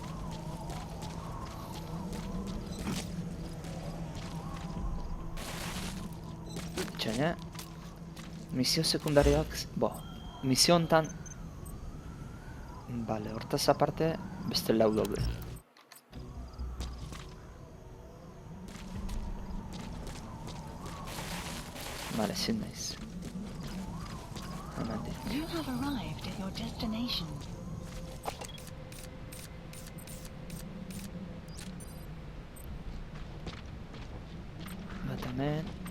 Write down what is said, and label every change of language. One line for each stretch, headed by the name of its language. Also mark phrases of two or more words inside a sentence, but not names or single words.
Basque: Txaina, misio sekundarioak, misio hontan, bale, hortaz aparte, beste lau daude. Vale, zin naiz.
English: You have arrived at your destination.
Basque: Bat hemen.